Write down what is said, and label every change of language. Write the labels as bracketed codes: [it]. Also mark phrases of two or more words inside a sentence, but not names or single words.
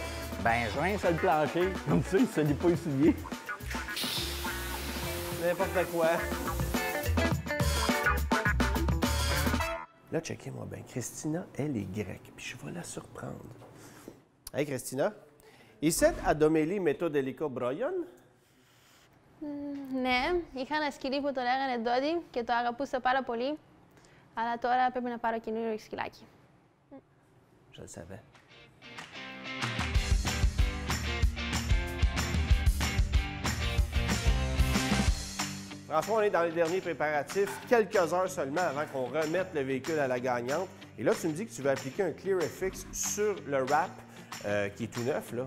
[fr] Ben, je rince le plancher. Comme ça, il ne salit pas les souliers. N'importe quoi. Là, checkez-moi bien. Christina, elle est grecque, puis je vais la surprendre. Hey, Christina. Iset adomeli metodelico broyon? [el] Ναι, είχα σκυλί που το λέγανε Ντόντι και το αγαπούσα πάρα πολύ. Αλλά τώρα πρέπει να πάρω καινούριο σκυλάκι. [fr] Je le savais. François, on est dans les derniers préparatifs, quelques heures seulement avant qu'on remette le véhicule à la gagnante. Et là, tu me dis que tu vas appliquer un ClearFX sur le wrap qui est tout neuf, là.